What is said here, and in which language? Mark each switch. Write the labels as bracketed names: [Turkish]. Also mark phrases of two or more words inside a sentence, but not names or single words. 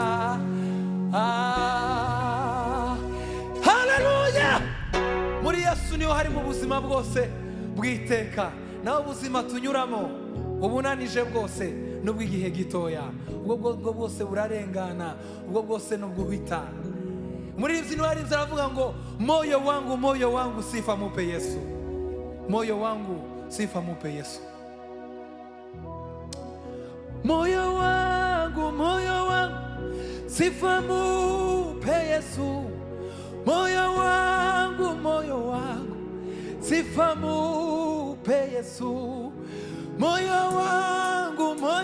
[Kinyarwanda] Haleluya! Muri Yesu niho harimo ubuzima bwose bw'iteka. Naho ubuzima tunyuramo ubunanije bwose n'ubw'igihe gitoya, ubwo bwose burarengana, ubwo bwose n'ubw'uhita. Umuririmbyi niwe yarinze aravuga ngo [Swahili] moyo wangu sifa mupe Yesu, moyo wangu sifa mupe Yesu. Moyo wangu sifa mupe Yesu, moyo wangu sifa mupe Yesu, moyo wangu